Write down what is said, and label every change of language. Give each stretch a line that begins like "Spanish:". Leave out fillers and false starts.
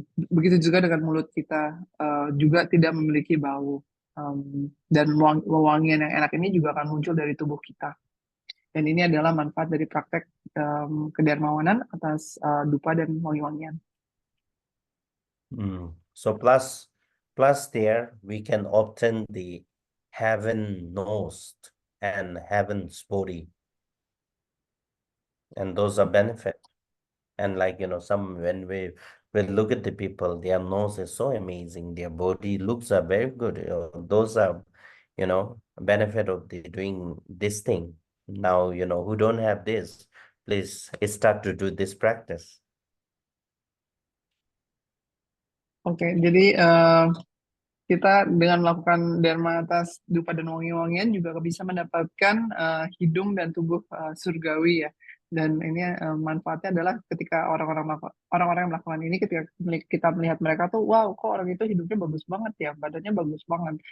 Indonesian: Begitu juga dengan mulut kita, juga tidak memiliki bau. Dan wewangian yang enak ini juga akan muncul dari tubuh kita. Dan ini adalah manfaat dari praktek kedermawanan atas dupa dan wangi-wangian.
English: So plus there we can obtain the heaven nose and heaven's body, and those are benefit. And like, some when we look at the people, their nose is so amazing, their body looks are very good. Those are, benefit of the doing this thing. Now, who don't have this, please start to do this practice.
Indonesian: Oke, jadi kita dengan melakukan dharma atas dupa dan wangi-wangian juga bisa mendapatkan hidung dan tubuh surgawi ya. Dan ini manfaatnya adalah ketika orang-orang yang melakukan ini, ketika kita melihat mereka tuh, wow, kok orang itu hidupnya bagus banget ya, badannya bagus banget.